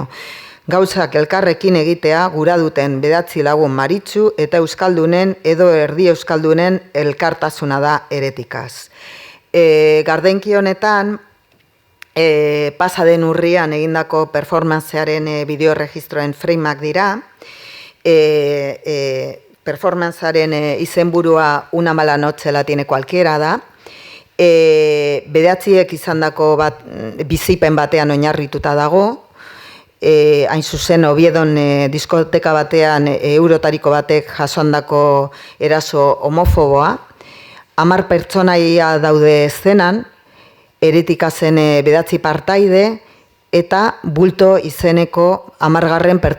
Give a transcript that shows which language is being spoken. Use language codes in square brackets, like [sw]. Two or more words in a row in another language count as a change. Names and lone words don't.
[eu] Gauzak elkarrekin egitea gura duten 9 lagun maritsu eta euskaldunen edo erdi euskaldunen elkartasuna da Heretikaz. Gardenki honetan, pasaden urrian egindako performancearen bideoregistroen frameak dira, performancearen izenburua Una mala noche la tiene cualquiera da, 9 izandako bizipen batean oinarrituta dago, hain zuzen Oviedon diskoteka batean eurotariko batek jasondako eraso homofoboa, 10 pertsonaia daude eszenan, Heretikazen 9 partaide eta Bulto izeneko 10.